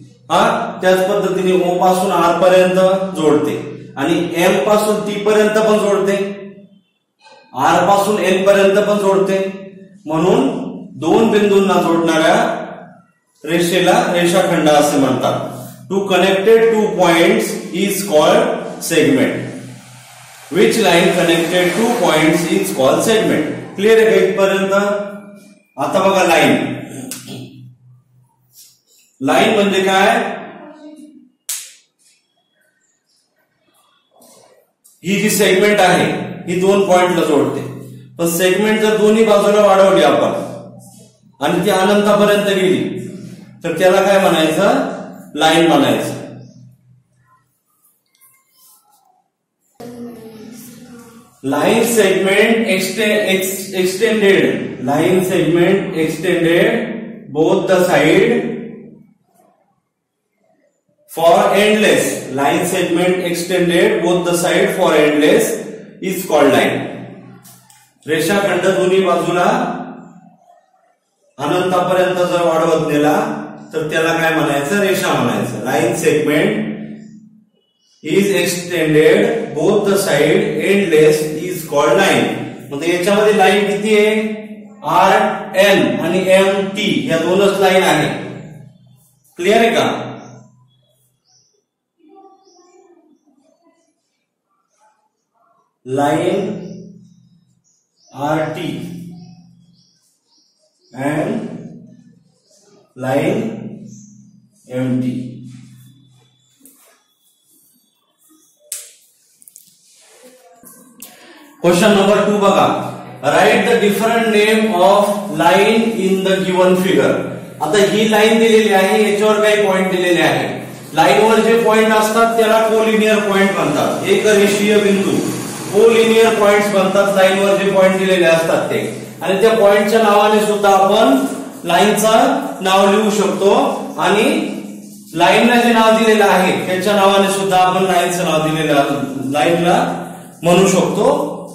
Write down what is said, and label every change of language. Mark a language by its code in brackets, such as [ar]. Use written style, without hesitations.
[mr] हा, त्याच पद्धतीने ओ पासून आर पर्यंत जोडते आणि एम पासून टी पर्यंत पण जोडते, आर पासून एन पर्यंत पण जोडते. म्हणून दोन बिंदूंना जोडणाऱ्या रेषेला रेषाखंड असे म्हणतात. [en] To connected two points is called segment. Which line connected two points is called segment. [mr] Clear आहे का इथपर्यंत? आता बघा लाईन. लाईन म्हणजे काय? ही जी सेगमेंट आहे ही दोन पॉइंटला जोडते. पण सेगमेंट जर दोन्ही बाजूला वाढवली आपण आणि ती अनंतापर्यंत गेली तर त्याला काय म्हणायचं? लाईन म्हणायचं. [en] Line segment extended. Line segment extended both the side for endless. Line segment extended both the side for endless is called line. [mr] रेषाखंड दोन्ही बाजूला अनंतापर्यंत जर वाढवत नेला तर त्याला काय म्हणायचं? रेषा म्हणायचं. [en] Line segment is extended both the side endless is called line. [mr] म्हणजे याच्यामध्ये लाईन किती आहे? आर एन आणि एम टी या दोनच लाईन आहे. क्लिअर आहे का? [en] line RT and line MT. Question number 2 [mr] बघा. [en] Write the different name of line in the given figure. [mr] आता ही लाईन दिलेली आहे, याच्यावर काही पॉइंट दिलेले आहे. लाईनवर जे पॉइंट असतात त्याला कोलिनियर पॉइंट म्हणतात. एक रेषीय बिंदू कोलिनियर पॉइंट्स बनतात. लाईनवर जे पॉइंट दिलेले असतात ते, आणि त्या पॉइंटच्या नावाने सुद्धा आपण लाईनचं नाव लिहू शकतो आणि लाईनला जे नाव दिलेलं आहे त्याच्या नावाने सुद्धा आपण लाईनचं नाव दिलेलं लाईनला म्हणू शकतो.